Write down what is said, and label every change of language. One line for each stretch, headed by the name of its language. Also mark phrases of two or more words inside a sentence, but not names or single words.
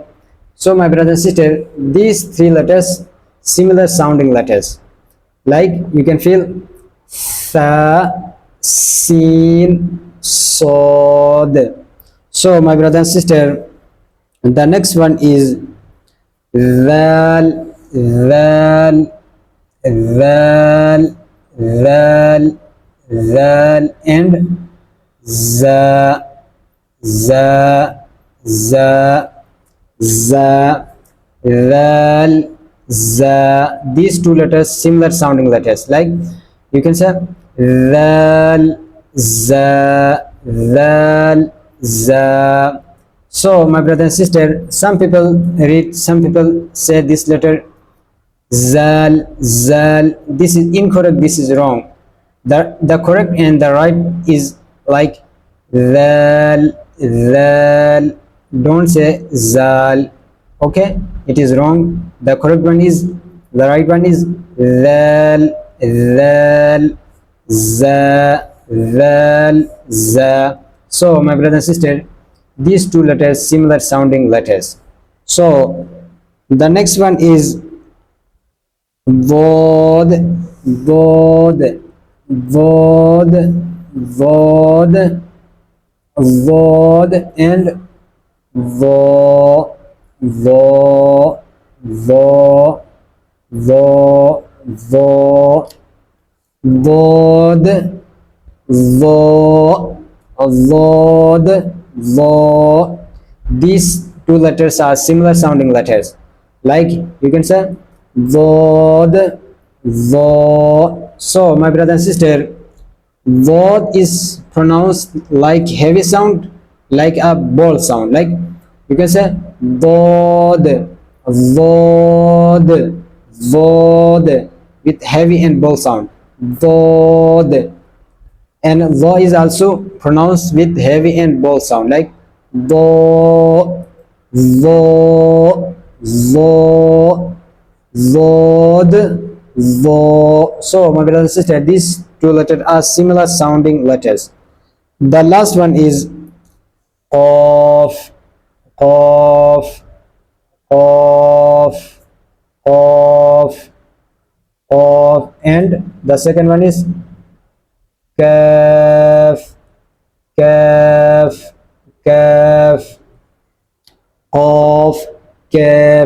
English: So my brother and sister, these three letters similar sounding letters like you can feel tha, sin, sod. So my brother and sister, The next one is val, val, val, val, val, and za, za, za, za, val, za. These two letters similar sounding letters, like you can say val, za, val, za. So my brother and sister, some people say this letter zal, zal. This is incorrect, this is wrong. The correct and the right is like zal, zal. Don't say zal. Okay, it is wrong. The correct one is, the right one is zal, zal, za, zal, za. So my brother and sister, these two letters similar sounding letters. So the next one is vod, vod, vod, vod, vod, and vo, vo, vo, vo, vo, vod, vo, vod, vo. These two letters are similar sounding letters, like you can say vod, vo. So my brother and sister, vod is pronounced like heavy sound, like a bold sound, like you can say vod, vod, vod, with heavy and bold sound, vod. And vo is also pronounced with heavy and bold sound, like vo, vo, vo, vod, vo. So my brother and sister, these two letters are similar sounding letters. The last one is qaf, qaf, qaf, qaf, qaf, and the second one is kaf, kaf, kaf, qaf, kaf.